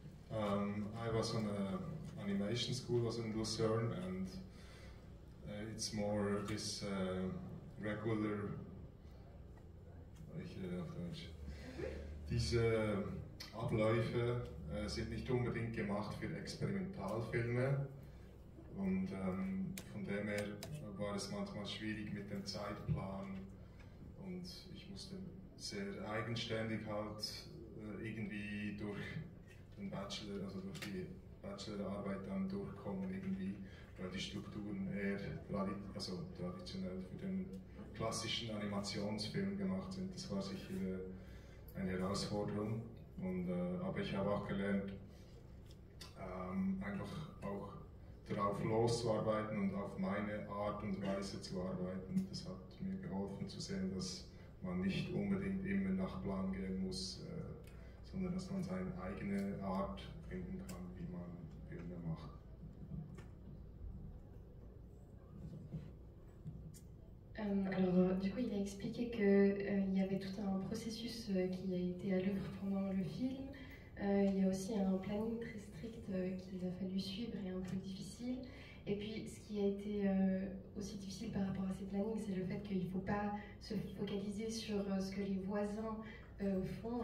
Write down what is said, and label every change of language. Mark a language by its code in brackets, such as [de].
[en] I was on an animation school, was in Lucerne, and it's more this regular. [de] Ich rede auf Deutsch. Diese Abläufe sind nicht unbedingt gemacht für Experimentalfilme, und von dem her war es manchmal schwierig mit dem Zeitplan, und ich musste sehr eigenständig halt irgendwie durch den Bachelor, also durch die Bachelorarbeit dann durchkommen irgendwie, weil die Strukturen eher traditionell für den klassischen Animationsfilm gemacht sind. Das war sicher eine Herausforderung, aber ich habe auch gelernt, einfach auch darauf loszuarbeiten und auf meine Art und Weise zu arbeiten. Das hat mir geholfen zu sehen, dass man nicht unbedingt immer nach Plan gehen muss, sondern dass man seine eigene Art finden kann, wie man Filme macht. [fr] Alors, du coup, il a expliqué qu'il y avait tout un processus qui a été à l'œuvre pendant le film. Il y a aussi un planning très strict qu'il a fallu suivre et un peu difficile. Et puis, ce qui a été aussi difficile par rapport à ces plannings, c'est le fait qu'il ne faut pas se focaliser sur ce que les voisins font.